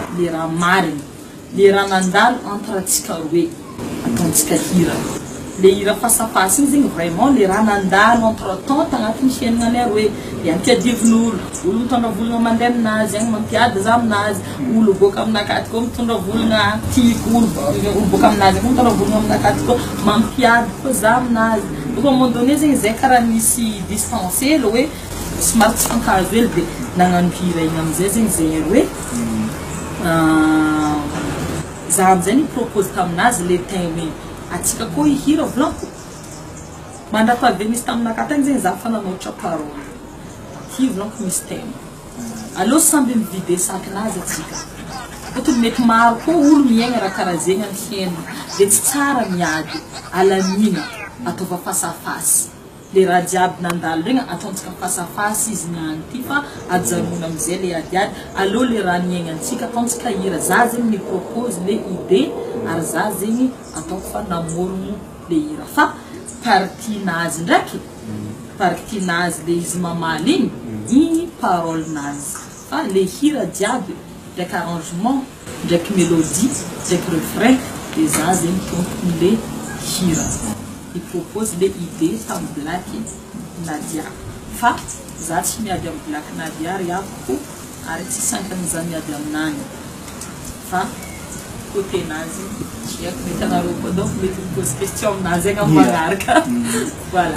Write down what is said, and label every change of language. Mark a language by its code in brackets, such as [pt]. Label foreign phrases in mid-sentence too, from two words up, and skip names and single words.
[mg] le raha marigny le raha nandalo entre atsika roe ataontsika hira le hira fasafasy igny zegny vraiment le raha nandalo [fr] entre temps [mg] tagnatin'ny fiaignanay roe le ampiadivin'olo olo mitondra volagna mandeha aminazy agny mampiady za aminazy olo boka aminakahy koa mitondra volagna tiako olo boka aminazy koa mitondra volagna aminakahy koa mampiady koa za aminazy [fr] donc à un moment donné [mg] zegny zay karaha misy distance ely hoe somary tsy fankahazo ely de nagnano hira igny amizay zegny zay hoe za amizay ny propose taminazy le thème atsika koa hihira blanco mandraka avy misy taminakahy tagny zegny za fa nanôtra parole hi blanco misy thème alô samby mivide sakinazy atsika fôtony mety maro koa olo miaigna raha karaha zegny amin'ny fiainana de tsy tsara miady alamina ataova fasafasy le raha jiaby nandalo regny ataontsika fasafasy izy niany ty fa ajanona amizay le adiady alô le raha niaignantsika ataontsika hira za zegny ni propose le idée ary za zegny ataoko fa namorogno le hira fa partinazy ndraiky partinazy le izy mamaly igny igny parole nazy fa le hira jiaby ndraiky arrangement ndraiky mélodie ndraiky refrain de za zegny tompony le hira [fr] il propose les idées [mg] tam Black Nadia fa za tsy miady amin'ny Black Nadia ary avoko ary tsy sankan'iza miady aminany fa côté nazy tsy haiko mety anareo koa donc mety mipose question aminazy agny amin'ny magnaraka voilà